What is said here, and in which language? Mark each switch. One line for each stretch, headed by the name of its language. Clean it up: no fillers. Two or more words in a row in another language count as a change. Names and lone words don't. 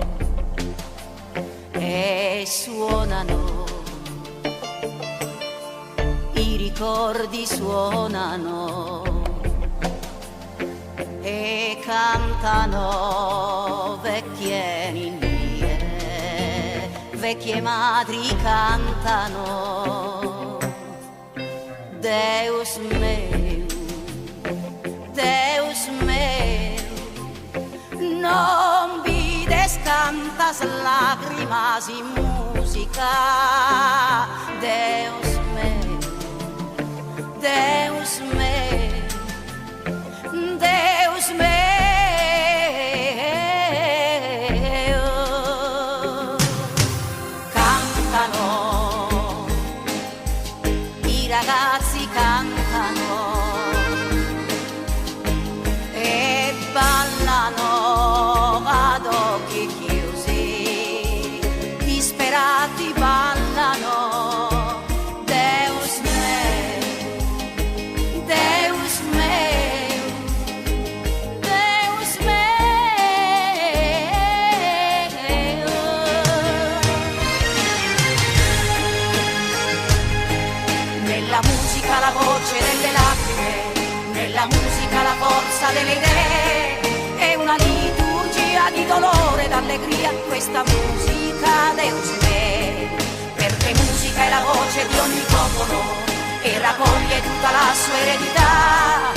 Italian: e suonano, i ricordi suonano e cantano vecchie ninnie, vecchie madri cantano.
Galician: Deus meu, Deus meu, non vides tantas lágrimas y música. Deus meu, Deus meu, Deus meu.
Italian: Cantano, i ragazzi cantano e ballano ad occhi chiusi, disperati ballano.
Galician: Deus meu, Deus meu, Deus meu.
Italian: Nella musica la voce delle lacrime, nella musica la forza delle idee, è una liturgia di dolore e d'allegria questa musica,
Galician: Deus me,
Italian: perché musica è la voce di ogni popolo e raccoglie tutta la sua eredità.